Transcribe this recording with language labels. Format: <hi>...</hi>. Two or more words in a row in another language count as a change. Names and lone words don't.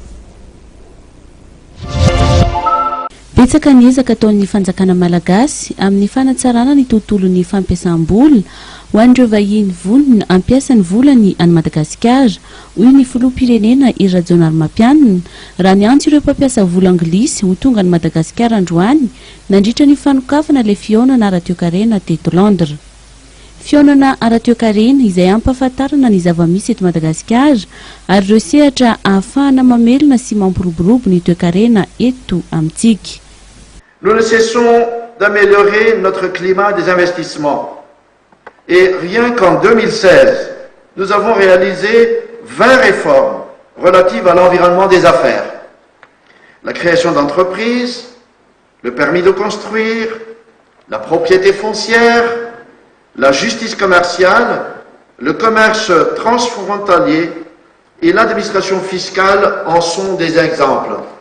<mg>Betsaka ny ezaka ataon'ny fanjakana malagasy amin'ny fanatsarana ny tontolon'ny fampiasam-bola ho an'ireo vahiny vonona ampiasa ny volany any Madagasikara, hoy ny filoham-pirenena Hery Rajaonarimampianina raha ny antso ireo mpampiasa vola anglisy ho tonga any Madagasikara androany nandritra ny fanokafana ilay fihaonana ara-toe-karena teto Londres. Fihaonana ara-toe-karena izay ampahafantarana ny zava-misy eto Madagasikara ary ireo sehatra ahafahana mamelona sy mampiroborobo ny toe-karena eto amintsika.</mg> <fr>Nous ne cessons d'améliorer notre climat des investissements. Et rien qu'en 2016, nous avons réalisé 20 réformes relatives à l'environnement des affaires. La création d'entreprises, le permis de construire, la propriété foncière, la justice commerciale, le commerce transfrontalier et l'administration fiscale en sont des exemples.</fr>